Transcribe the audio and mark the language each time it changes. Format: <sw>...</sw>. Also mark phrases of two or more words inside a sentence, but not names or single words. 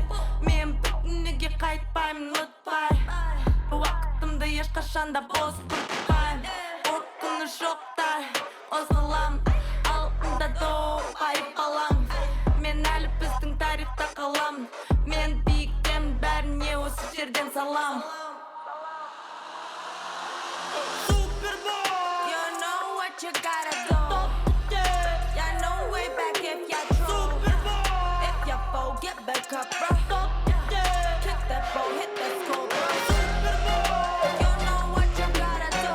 <kk>Мен бүтінеге қайтпаймын ұтпай, уақытымды ешқашанда бос құртпаймын. Қорқыныш жоқтай, осылам алдында доғайып қалам. Мен әлі біздің тарихта қалам. Мен биіктен бәріне осы жерден салам.</kk> <en>You gotta do. Ya know way back if ya true. If ya fall, get back up, bro. Kick that ball, hit that score, bro. You know what you gotta do.</en>